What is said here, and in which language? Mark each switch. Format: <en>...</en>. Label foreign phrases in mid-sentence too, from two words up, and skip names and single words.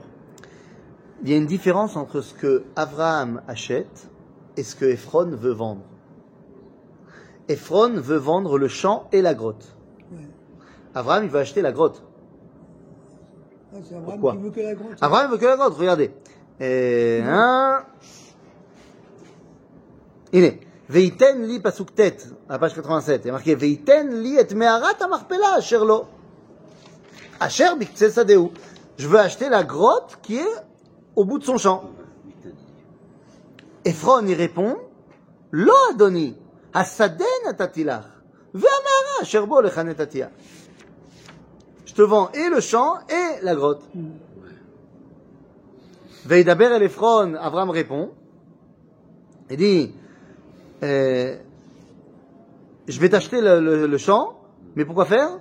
<fr>il y a une différence entre ce que Abraham achète et ce que Ephron veut vendre. Ephron veut vendre le champ et la grotte. Ouais. Abraham il veut acheter la grotte. Ah, c'est Abraham Pourquoi qui veut que la grotte. Abraham veut que la grotte, regardez.</fr> <he>הנה, ויתן לי פסוק ט',</he> <fr>à la page 87, il y a marqué,</fr> <he>ויתן לי את מערת המכפלה אשר לו. אשר בקצה שדהו.</he> <fr>Je veux acheter la grotte qui est au bout de son champ. Ephron y répond,</fr> <he>לא אדוני, השדה נתתי לך, והמערה אשר בו לך נתתיה.</he> <fr>Je te vends et le champ et la grotte.</fr> <he>וידבר אל עפרון,</he> <fr>Abraham répond, il dit, je vais t'acheter le champ, mais pourquoi faire?</fr>